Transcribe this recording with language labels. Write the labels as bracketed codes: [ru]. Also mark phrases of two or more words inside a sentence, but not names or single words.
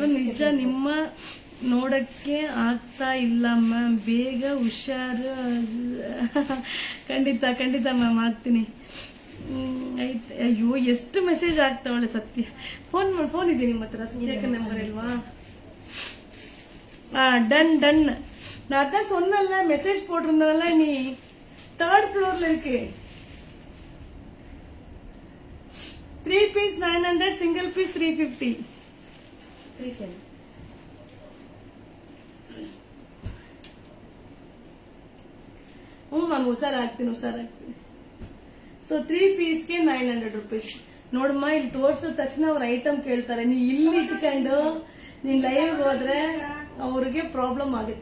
[kn] ನಿಜ. ನಿಮ್ಮ ನೋಡಕ್ಕೆ ಆಗ್ತಾ ಇಲ್ಲ ಮ್ಯಾಮ್, ಬೇಗ ಹುಷಾರು. ಖಂಡಿತ ಖಂಡಿತ ಮ್ಯಾಮ್ ಆಗ್ತೀನಿ. ಆಯ್ತು. ಅಯ್ಯೋ ಎಷ್ಟು ಮೆಸೇಜ್ ಆಗ್ತಾವಳೆ ಸತ್ಯ. ಫೋನ್ ಇದೆ ನಿಮ್ಮ ಹತ್ರ? ಸತ್ಯಕ್ಕೆ ನಂಬರ್ ಇಲ್ವಾ? டன் டன். [ta] நான் தான் சொன்னல மெசேஜ் போட்டிருந்தனால நீ 3rd ஃப்ளோர்ல இருக்கு. 3 பீஸ் 900, [en] single piece [ta] 350. 310. [kn] ಮ್ಯಾಮ್ ಹುಷಾರಾಗ್ತೀನಿ. ಸೊ 3 ಪೀಸ್ಗೆ 900 ರುಪೀಸ್. ನೋಡಮ್ಮ, ಇಲ್ಲಿ ತೋರ್ಸೋ ತಕ್ಷಣ ಅವ್ರ ಐಟಮ್ ಕೇಳ್ತಾರೆ. ನೀ ಇಲ್ಲಿ ಇಟ್ಕೊಂಡು ನೀನ್ ಲೈವ್ ಹೋದ್ರೆ ಅವ್ರಿಗೆ ಪ್ರಾಬ್ಲಮ್ ಆಗುತ್ತೆ.